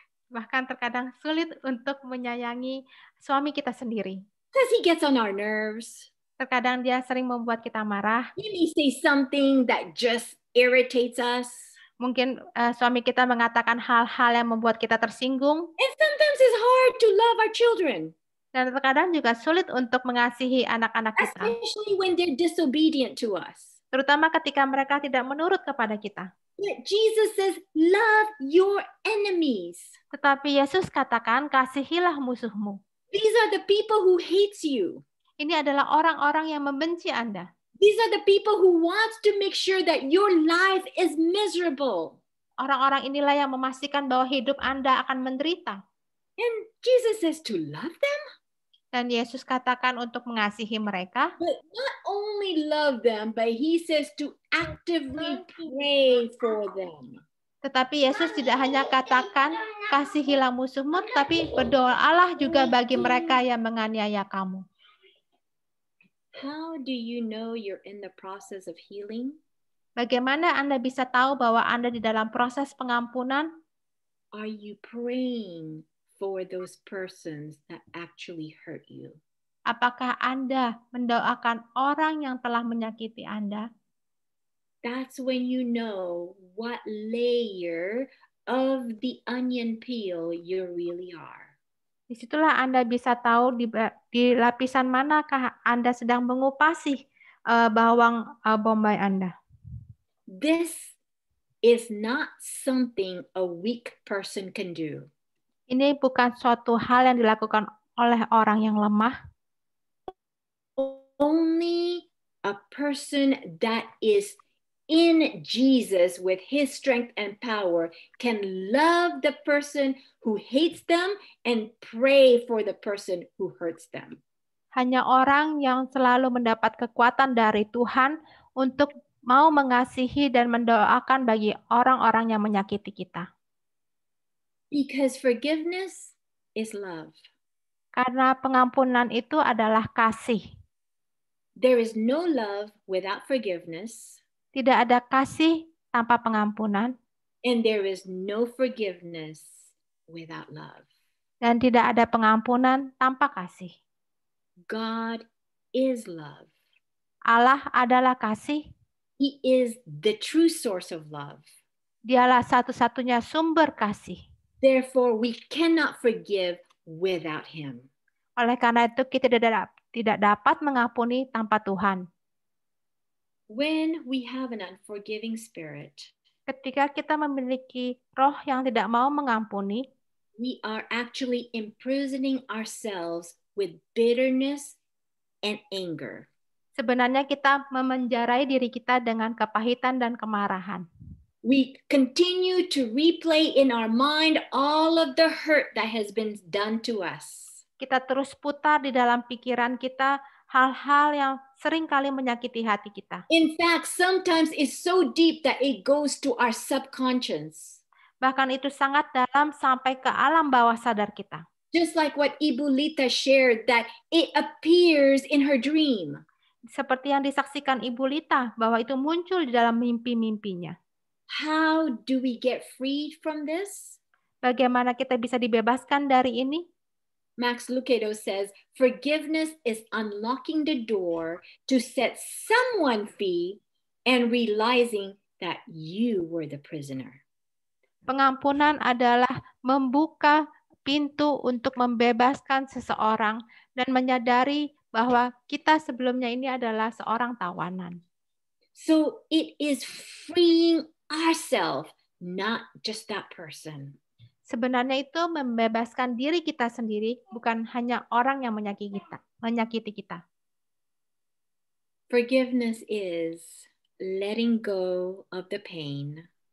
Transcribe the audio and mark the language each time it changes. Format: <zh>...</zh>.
<id>Bahkan terkadang sulit untuk menyayangi suami kita sendiri.</id> <en>Because he gets on our nerves.</en> <id>Terkadang dia sering membuat kita marah.</id> <en>He may say something that just irritates us.</en> <id>Mungkin suami kita mengatakan hal-hal yang membuat kita tersinggung.</id> <en>And sometimes it's hard to love our children.</en> <id>Dan terkadang juga sulit untuk mengasihi anak-anak kita.</id> <en>Especially when they're disobedient to us.</en> <id>Terutama ketika mereka tidak menurut kepada kita.</id> <en>But Jesus says, love your enemies.</en> <id>Tetapi Yesus katakan, kasihilah musuhmu.</id> <en>These are the people who hates you.</en> <id>Ini adalah orang-orang yang membenci Anda.</id> <en>These are the people who wants to make sure that your life is miserable.</en> <id>Orang-orang inilah yang memastikan bahwa hidup Anda akan menderita.</id> <en>And Jesus says to love them.</en> <id>Dan Yesus katakan untuk mengasihi mereka.</id> <en>But not only love them, but he says to actively pray for them.</en> <id>Tetapi Yesus tidak hanya katakan, kasihilah musuhmu, tapi berdoalah juga bagi mereka yang menganiaya kamu.</id> <en>How do you know you're in the process of healing?</en> <id>Bagaimana Anda bisa tahu bahwa Anda di dalam proses pengampunan?</id> <en>Are you praying for those persons that actually hurt you?</en> <id>Apakah Anda mendoakan orang yang telah menyakiti Anda?</id> <en>That's when you know what layer of the onion peel you really are.</en> <id>Disitulah Anda bisa tahu di lapisan manakah Anda sedang mengupasi bawang bombay Anda.</id> <en>This is not something a weak person can do.</en> <id>Ini bukan suatu hal yang dilakukan oleh orang yang lemah.</id> <en>Only a person that is in Jesus with his strength and power can love the person who hates them and pray for the person who hurts them.</en> <id>Hanya orang yang selalu mendapat kekuatan dari Tuhan untuk mau mengasihi dan mendoakan bagi orang-orang yang menyakiti kita.</id> <en>Because forgiveness is love.</en> <id>Karena pengampunan itu adalah kasih.</id> <en>There is no love without forgiveness.</en> <id>Tidak ada kasih tanpa pengampunan.</id> <en>And there is no forgiveness without love.</en> <id>Dan tidak ada pengampunan tanpa kasih.</id> <en>God is love.</en> <id>Allah adalah kasih.</id> <en>He is the true source of love.</en> <id>Dialah satu-satunya sumber kasih.</id> <en>Therefore, we cannot forgive without him.</en> <id>Oleh karena itu kita tidak dapat mengampuni tanpa Tuhan.</id> <en>When we have an unforgiving spirit,</en> <id>ketika kita memiliki roh yang tidak mau mengampuni,</id> <en>we are actually imprisoning ourselves with bitterness and anger.</en> <id>Sebenarnya kita memenjarai diri kita dengan kepahitan dan kemarahan.</id> <en>We continue to replay in our mind all of the hurt that has been done to us.</en> <id>Kita terus putar di dalam pikiran kita hal-hal yang sering kali menyakiti hati kita.</id> <en>In fact, sometimes it's so deep that it goes to our subconscious.</en> <id>Bahkan itu sangat dalam sampai ke alam bawah sadar kita.</id> <en>Just like what Ibu Lita shared, that it appears in her dream.</en> <id>Seperti yang disaksikan Ibu Lita, bahwa itu muncul di dalam mimpi-mimpinya.</id> <en>How do we get freed from this?</en> <id>Bagaimana kita bisa dibebaskan dari ini?</id> <en>Max Lucado says, forgiveness is unlocking the door to set someone free and realizing that you were the prisoner.</en> <id>Pengampunan adalah membuka pintu untuk membebaskan seseorang dan menyadari bahwa kita sebelumnya ini adalah seorang tawanan.</id> <en>So it is freeing ourselves, not just that person.</en> <id>Sebenarnya itu membebaskan diri kita sendiri, bukan hanya orang yang menyakiti kita.</id> <en>Forgiveness is letting go of the pain.</en>